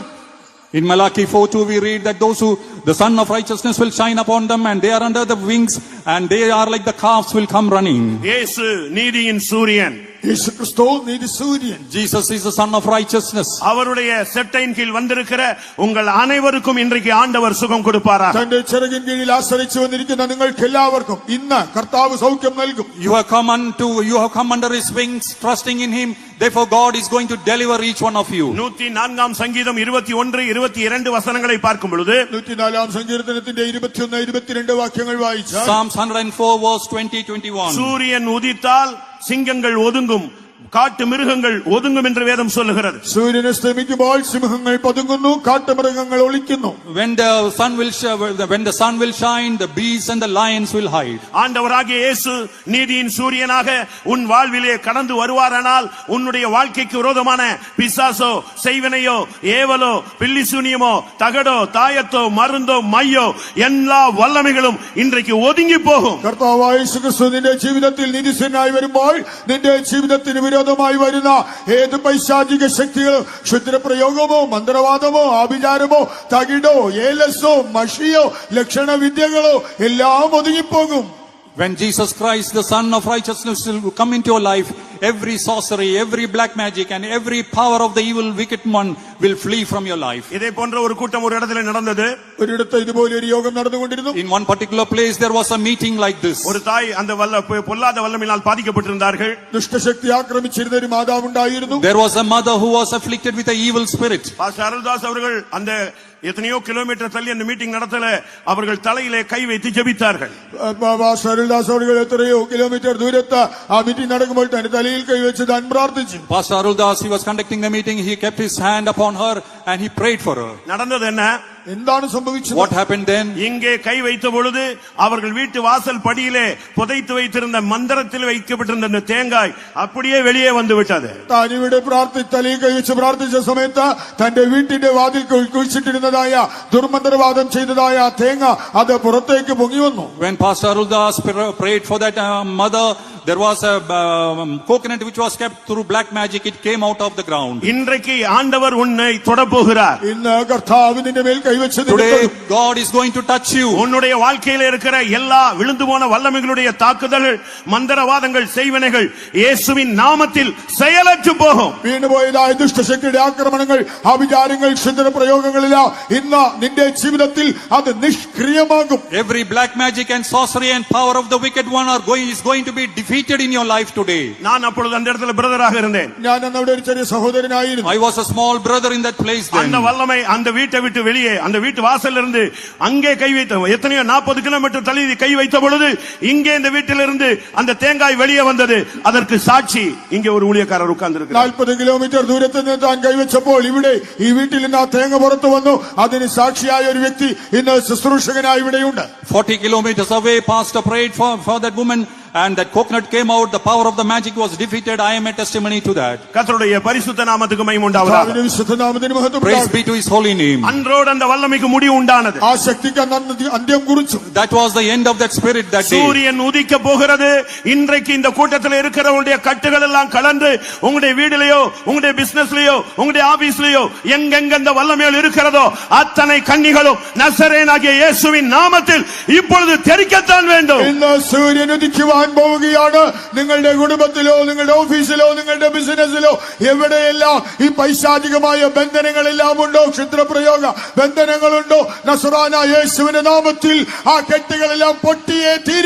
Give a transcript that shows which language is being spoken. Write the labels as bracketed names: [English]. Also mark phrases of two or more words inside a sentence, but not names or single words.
[English] In Malachi 4:2 we read that those who the Son of Righteousness will shine upon them, and they are under the wings, and they are like the calves will come running. [Tamil] இயேசு நீதியின் சூரியன். [Malayalam] യേശു ക്രിസ്തു നീതി സൂര്യൻ. [English] Jesus is the Son of Righteousness. [Tamil] அவருடைய செட்டையின் கீழ் வந்திருக்கிற உங்கள் அனைவருக்கும் இன்றைக்கு ஆண்டவர் சுகம் கொடுப்பாரா. [Malayalam] തന്റെ ചിറകിൻ കീഴിൽ ആശ്രയിച്ചു വന്നിരിക്കുന്ന നിങ്ങൾക്ക് എല്ലാവർക്കും ഇന്ന് കർത്താവ് സൗഖ്യം നൽകും. [English] You have come under his wings, trusting in him. Therefore God is going to deliver each one of you. [Tamil] 104 சங்கீதம் 21-22 வசனங்களை பார்க்கும் பொழுது [Malayalam] 104 സങ്കീർത്തനത്തിന്റെ 21-22 വാക്യങ്ങൾ വായിച്ചാൽ [English] Psalms 104 verse 20-21. [Tamil] சூரியன் உதித்தால் சிங்கங்கள் ஒதுங்கும், காட்டு மிருகங்கள் ஒதுங்கும் என்று வேதம் சொல்லுகிறது. [Malayalam] സൂര്യൻ അസ്തമിക്കുമ്പോൾ സിംഹങ്ങൾ പതുങ്ങുന്നു, കാട്ടുമൃഗങ്ങൾ ഒളിക്കുന്നു. [English] When the sun will shine, the beasts and the lions will hide. [Tamil] ஆண்டவராகிய இயேசு நீதியின் சூரியனாக உன் வாழ்விலே கடந்து வருவாரானால் உன்னுடைய வாழ்க்கைக்கு விரோதமான பிசாசோ, செய்வினையோ, ஏவலோ, பில்லிசூனியமோ, தகடோ, தாயத்தோ, மருந்தோ, மையோ எல்லா வல்லமைகளும் இன்றைக்கு ஒதுங்கி போகும். [Malayalam] കർത്താവായ യേശു ക്രിസ്തു നിന്റെ ജീവിതത്തിൽ നീതിസൂര്യനായി വരുമ്പോൾ നിന്റെ ജീവിതത്തിന് വിരോധമായി വരുന്ന ഏത് പൈശാചിക ശക്തികളും ക്ഷുദ്രപ്രയോഗമോ, മന്ത്രവാദമോ, ആഭിചാരമോ, തകിടോ, ഏലസോ, മഷിയോ, ലക്ഷണവിദ്യകളോ എല്ലാം ഒതുങ്ങിപ്പോകും. [English] When Jesus Christ, the Son of Righteousness, will come into your life, every sorcery, every black magic, and every power of the evil wicked one will flee from your life. [Tamil] இதே போன்ற ஒரு கூட்டம் ஒரு இடத்துல நடந்தது. [Malayalam] ഒരിടത്ത് ഇതുപോലെ ഒരു യോഗം നടന്നുകൊണ്ടിരുന്നു. [English] In one particular place there was a meeting like this. [Tamil] ஒரு தாய் அந்த பொல்லாத வல்லமையினால் பாதிக்கப்பட்டிருந்தார்கள். [Malayalam] ദുഷ്ടശക്തി ആക്രമിച്ചിരുന്ന ഒരു മാതാവ് ഉണ്ടായിരുന്നു. [English] There was a mother who was afflicted with an evil spirit. [Tamil] பாஸ்டர் அருள்தாஸ் அவர்கள் அந்த எத்தனையோ கிலோமீட்டர் தள்ளி அந்த மீட்டிங் நடத்தல, அவர்கள் தலையிலே கை வைத்து ஜெபித்தார்கள். [Malayalam] അരുൾദാസ് അവர்கள் എത്രയോ കിലോമീറ്റർ ദൂരത്ത് ആ മീറ്റിംഗ് നടക്കുമ്പോൾ തന്റെ തലയിൽ കൈവച്ച് താൻ പ്രാർത്ഥിച്ചു. [English] Pastor Aruldas, he was conducting the meeting, he kept his hand upon her and he prayed for her. [Tamil] நடந்தது என்ன? [Malayalam] എന്താണ് സംഭവിച്ചത്? [English] What happened then? [Tamil] இங்கே கை வைத்த பொழுது அவர்கள் வீட்டு வாசல் படியிலே புதைத்து வைத்திருந்த மந்திரத்தில் வைக்கப்பட்டிருந்த அந்த தேங்காய் அப்படியே வெளியே வந்து விட்டது. [Malayalam] താൻ ഇവിടെ തലയിൽ കൈവച്ച് പ്രാർത്ഥിച്ച സമയത്ത് തന്റെ വീട്ടിന്റെ വാതിൽ കുഴിച്ചിട്ടിരുന്നതായ ദുർമന്ത്രവാദം ചെയ്തതായ തേങ്ങ അത് പുറത്തേക്ക് പൊങ്ങി വന്നു. [English] When Pastor Aruldas prayed for that mother, there was a coconut which was kept through black magic. It came out of the ground. [Tamil] இன்றைக்கு ஆண்டவர் உன்னை தொடப் போகிறார். [Malayalam] ഇന്ന് കർത്താവ് നിന്റെ മേൽ കൈവച്ച് [English] Today God is going to touch you. [Tamil] உன்னுடைய வாழ்க்கையில இருக்கிற எல்லா விழுந்து போன வல்லமைகளுடைய தாக்குதல்கள், மந்திரவாதங்கள், செய்வினைகள் இயேசுவின் நாமத்தில் செயலற்று போகும். [Malayalam] വീണുപോയതായ ദുഷ്ടശക്തിയുടെ ആക്രമണങ്ങൾ, ആഭിചാരങ്ങൾ, ക്ഷുദ്ര പ്രയോഗങ്ങളെല്ലാം ഇന്ന് നിന്റെ ജീവിതത്തിൽ അത് നിഷ്ക്രിയമാകും. [English] Every black magic and sorcery and power of the wicked one is going to be defeated in your life today. [Tamil] நான் அப்பொழுது அந்த இடத்துல பிரதராக இருந்தேன். [Malayalam] ഞാൻ അന്ന് അവിടെ ഒരു ചെറിയ സഹോദരനായിരുന്നു. [English] I was a small brother in that place then. [Tamil] அந்த வல்லமை அந்த வீட்டை விட்டு வெளியே அந்த வீட்டு வாசல்ல இருந்து அங்கே கை வைத்த எத்தனையோ 40 கிலோமீட்டர் தள்ளி கை வைத்த பொழுது இங்கே இந்த வீட்டிலிருந்து அந்த தேங்காய் வெளியே வந்தது. அதற்கு சாட்சி இங்கே ஒரு ஊழியக்காரர் உட்கார்ந்து இருக்கிறார். [Malayalam] 40 കിലോമീറ്റർ ദൂരത്ത് നിന്ന് താൻ കൈവച്ചപ്പോൾ ഇവിടെ ഈ വീട്ടിൽ നിന്ന് ആ തേങ്ങ പുറത്തു വന്നു. അതിന് സാക്ഷിയായ ഒരു വ്യക്തി ഇന്ന് ശുശ്രൂഷകനായി ഇവിടെയുണ്ട്. [English] 40 kilometers away, pastor prayed for that woman and that coconut came out. The power of the magic was defeated. I am a testimony to that. [Tamil] கர்த்தருடைய பரிசுத்த நாமத்துக்கு மகிமை உண்டாவதாக. [English] Praise be to his holy name. [Tamil] அன்றோடு அந்த வல்லமைக்கு முடிவு உண்டானது. [Malayalam] ആ ശക്തിക്ക് അന്ത്യം കുറിച്ചു. [English] That was the end of that spirit that day. [Tamil] சூரியன் உதிக்க போகிறது. இன்றைக்கு இந்த கூட்டத்தில் இருக்கிறவங்களுடைய கட்டுகள் எல்லாம் கலந்து உங்களுடைய வீட்டிலேயோ உங்களுடைய பிசினஸ்லயோ உங்களுடைய ஆபீஸ்லயோ எங்கெங்க இந்த வல்லமைகள் இருக்கிறதோ அத்தனை கன்னிகளும் நசரேயனாகிய இயேசுவின் நாமத்தில் இப்பொழுது தெரிக்கத்தான் வேண்டும். [Malayalam] ഇന്ന് സൂര്യൻ ഉദിക്കുവാൻ പോവുകയാണ്. നിങ്ങളുടെ കുടുംബത്തിലോ നിങ്ങളുടെ ഓഫീസിലോ നിങ്ങളുടെ ബിസിനസ്സിലോ എവിടെയെല്ലാം ഈ പൈശാചികമായ ബന്ധനങ്ങളെല്ലാം ഉണ്ടോ, ക്ഷുദ്രപ്രയോഗ ബന്ധനങ്ങളുണ്ടോ, നസറാന യേശുവിന്റെ നാമത്തിൽ ആ കെട്ടുകളെല്ലാം പൊട്ടിയേ തീരൂ.